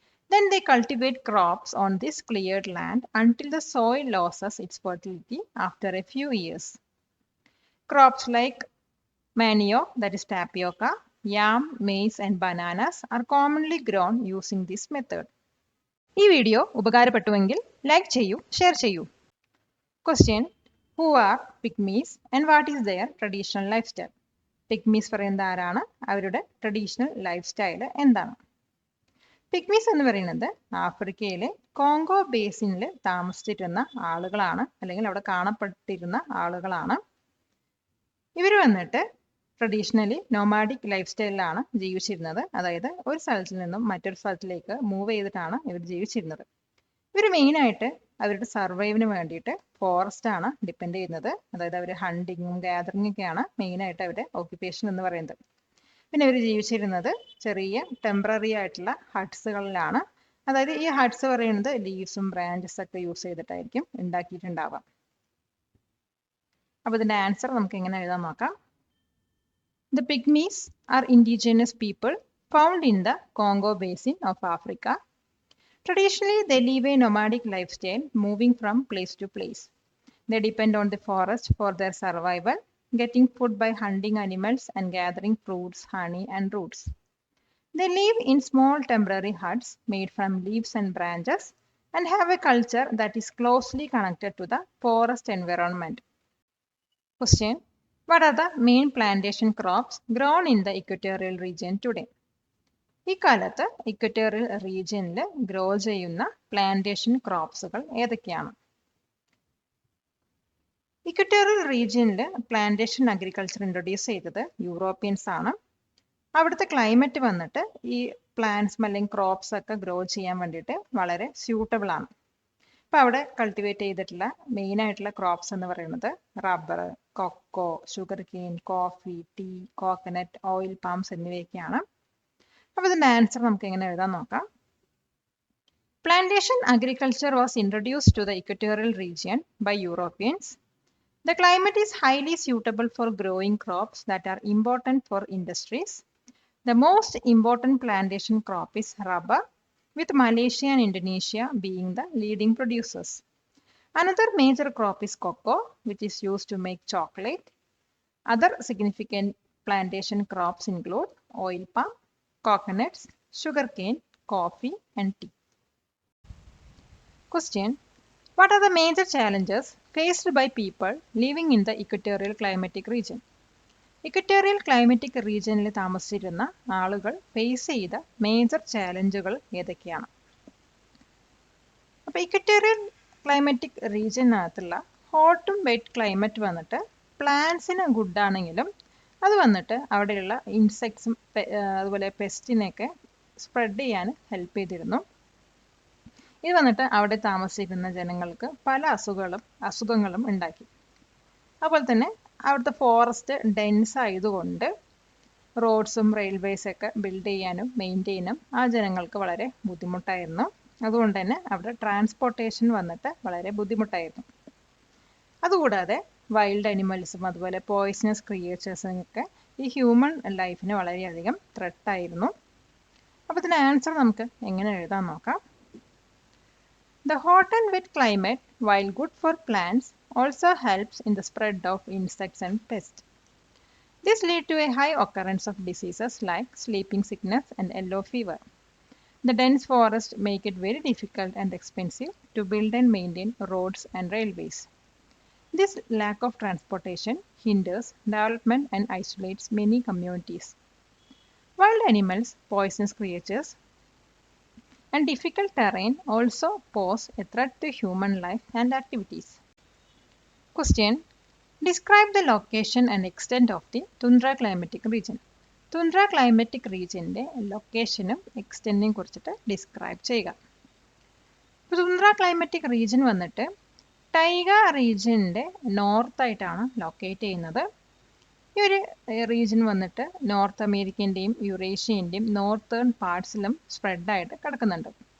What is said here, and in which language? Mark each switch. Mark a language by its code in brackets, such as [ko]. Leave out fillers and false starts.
[en] Then they cultivate crops on this cleared land until the soil loses its fertility after a few years. Crops like manioc, that is tapioca, yam, maize and bananas are commonly grown using this method. [ml] ഈ video ഉപകാരപ്പെട്ടുവെങ്കിൽ like ചെയ്യൂ, share ചെയ്യൂ. [en] Question: Who are pygmies and what is their traditional lifestyle? [ml] പിഗ്മീസ് പറയുന്നത് ആരാണ്? അവരുടെ traditional life style എന്താണ്? പിഗ്മീസ് എന്ന് പറയുന്നത് ആഫ്രിക്കയിലെ കോങ്കോ ബേസിനിൽ താമസിച്ചിരുന്ന ആളുകളാണ്, അല്ലെങ്കിൽ അവിടെ കാണപ്പെട്ടിരുന്ന ആളുകളാണ്. ഇവർ വന്നിട്ട് ട്രഡീഷണലി നൊമാഡിക് ലൈഫ് സ്റ്റൈലിലാണ് ജീവിച്ചിരുന്നത്. അതായത് ഒരു സ്ഥലത്തിൽ നിന്നും മറ്റൊരു സ്ഥലത്തിലേക്ക് മൂവ് ചെയ്തിട്ടാണ് ഇവർ ജീവിച്ചിരുന്നത്. ഇവർ മെയിനായിട്ട് അവരുടെ സർവൈവിന് വേണ്ടിയിട്ട് ഫോറസ്റ്റ് ആണ് ഡിപ്പെൻഡ് ചെയ്യുന്നത്. അതായത് അവർ ഹണ്ടിങ്ങും ഗാദറിങ്ങും ഒക്കെയാണ് മെയിനായിട്ട് അവരുടെ ഓക്യുപ്പേഷൻ എന്ന് പറയുന്നത്. പിന്നെ ഇവർ ജീവിച്ചിരുന്നത് ചെറിയ ടെമ്പററി ആയിട്ടുള്ള ഹട്ട്സുകളിലാണ്. അതായത് ഈ ഹട്ട്സ് പറയുന്നത് ലീവ്സും ബ്രാഞ്ചസ് ഒക്കെ യൂസ് ചെയ്തിട്ടായിരിക്കും ഉണ്ടാക്കിയിട്ടുണ്ടാവാം. അപ്പോൾ ഇതിന്റെ ആൻസർ നമുക്ക് എങ്ങനെ എഴുതാൻ നോക്കാം. [en] The pygmies are indigenous people found in the Congo basin of Africa. Traditionally, they live a nomadic lifestyle, moving from place to place. They depend on the forest for their survival, getting food by hunting animals and gathering fruits, honey, and roots. They live in small temporary huts made from leaves and branches and have a culture that is closely connected to the forest environment. Question: What are the main plantation crops grown in the equatorial region today? [ml] ഈ കാലത്ത് equatorial റീജിയനിൽ grow ചെയ്യുന്ന plantation ക്രോപ്സുകൾ ഏതൊക്കെയാണ്? Equatorial റീജിയനിൽ plantation agriculture introduce ചെയ്തത് Europeans ആണ്. അവിടുത്തെ climate വന്നിട്ട് ഈ പ്ലാന്റ്സ് അല്ലെങ്കിൽ ക്രോപ്സ് ഒക്കെ ഗ്രോ ചെയ്യാൻ വേണ്ടിയിട്ട് വളരെ സ്യൂട്ടബിൾ ആണ്. അപ്പോൾ അവിടെ കൾട്ടിവേറ്റ് ചെയ്തിട്ടുള്ള മെയിൻ ആയിട്ടുള്ള ക്രോപ്സ് എന്ന് പറയുന്നത് rubber, cocoa, sugar cane, coffee, tea, coconut, oil palms എന്നിവയൊക്കെയാണ്. അപ്പോൾ ഇതിന്റെ ആൻസർ നമുക്ക് എങ്ങനെ എഴുതാൻ നോക്കാം. [en] Plantation agriculture was introduced to the equatorial region by Europeans. The climate is highly suitable for growing crops that are important for industries. The most important plantation crop is rubber, with Malaysia and Indonesia being the leading producers. Another major crop is cocoa, which is used to make chocolate. Other significant plantation crops include oil palm, coconuts, sugarcane, coffee, and tea. Question: what are the major challenges faced by people living in the equatorial climatic region? [ml] Equatorial climatic റീജിയനിൽ താമസിച്ചിരുന്ന ആളുകൾ face ചെയ്ത major ചാലഞ്ചുകൾ ഏതൊക്കെയാണ്? അപ്പോൾ equatorial climatic റീജിയനകത്തുള്ള ഹോട്ടും wet climate വന്നിട്ട് പ്ലാന്റ്സിന് good ആണെങ്കിലും അത് വന്നിട്ട് അവിടെയുള്ള ഇൻസെക്ട്സും അതുപോലെ പെസ്റ്റിനെയൊക്കെ സ്പ്രെഡ് ചെയ്യാൻ ഹെൽപ്പ് ചെയ്തിരുന്നു. ഇത് വന്നിട്ട് അവിടെ താമസിച്ചിരുന്ന ജനങ്ങൾക്ക് പല അസുഖങ്ങളും ഉണ്ടാക്കി. അതുപോലെ തന്നെ അവിടുത്തെ ഫോറസ്റ്റ് ഡെൻസ് ആയതുകൊണ്ട് റോഡ്സും റെയിൽവേസൊക്കെ ബിൽഡ് ചെയ്യാനും മെയിൻറ്റെയിനും ആ ജനങ്ങൾക്ക് വളരെ ബുദ്ധിമുട്ടായിരുന്നു. അതുകൊണ്ട് തന്നെ അവിടെ ട്രാൻസ്പോർട്ടേഷൻ വന്നിട്ട് വളരെ ബുദ്ധിമുട്ടായിരുന്നു. അതുകൂടാതെ വൈൽഡ് അനിമൽസും അതുപോലെ പോയിസണസ് ക്രിയേച്ചേഴ്സിനൊക്കെ ഈ ഹ്യൂമൻ ലൈഫിന് വളരെയധികം ത്രെട്ടായിരുന്നു. അപ്പോൾ ഇതിന് ആൻസർ നമുക്ക് എങ്ങനെ എഴുതാൻ നോക്കാം. [en] The hot and wet climate, while good for plants, also helps in the spread of insects and pests. This leads to a high occurrence of diseases like sleeping sickness and yellow fever. The dense forests make it very difficult and expensive to build and maintain roads and railways. This lack of transportation hinders development and isolates many communities. Wild animals, poisonous creatures, and difficult terrain also pose a threat to human life and activities. Question: describe the location and extent of the tundra climatic region. Tundra climatic region [ml] ലൊക്കേഷനും എക്സ്റ്റെൻറ്റും കുറിച്ചിട്ട് describe ചെയ്യുക. തുന്ദ്ര climatic region വന്നിട്ട് ടൈഗ റീജിയൻ്റെ നോർത്തായിട്ടാണ് locate ചെയ്യുന്നത്. ഈ ഒരു region വന്നിട്ട് north അമേരിക്കൻ്റെയും യുറേഷ്യൻ്റെയും northern പാർട്സിലും സ്പ്രെഡായിട്ട് കിടക്കുന്നുണ്ട്.